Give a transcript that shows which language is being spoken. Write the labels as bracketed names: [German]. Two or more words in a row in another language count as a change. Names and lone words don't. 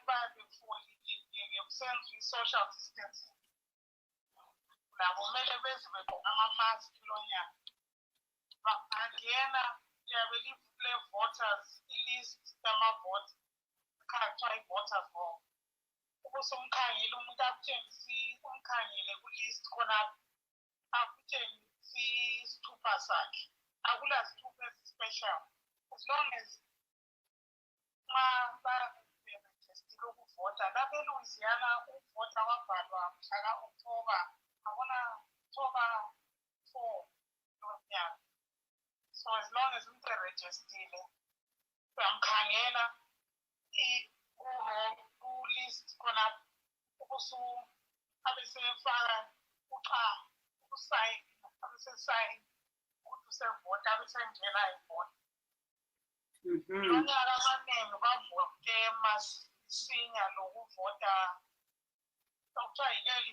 [North Ndebele] bayabe befolile kusenziwa i- [English] social distancing [North Ndebele] nabo kumele beze begqoka ama-mask lonyaka angena liyabe livule voters i-list yama-vote kuthiwa i- [English] voters roll [North Ndebele] ubusumkhangele umuntu umkhangele ku-list khonapho akutshengise isithupha sakhe akula sithupha esi-special [English] as long as [North Ndebele] nxa barejistile ukuvota lapha eLouisiana ukuvota kwabhalwa mhlaka October abona October 4 lonyaka [English] so as long as [North Ndebele] umuntu erejistile uyamkhangela ku-list khonapho ubusu abesefaka uqhamu ukusayina abesesayina ukuthi usevota abesengena ivota lonyaka abaningi bavote masinya lokuvota okuthiwa yi-early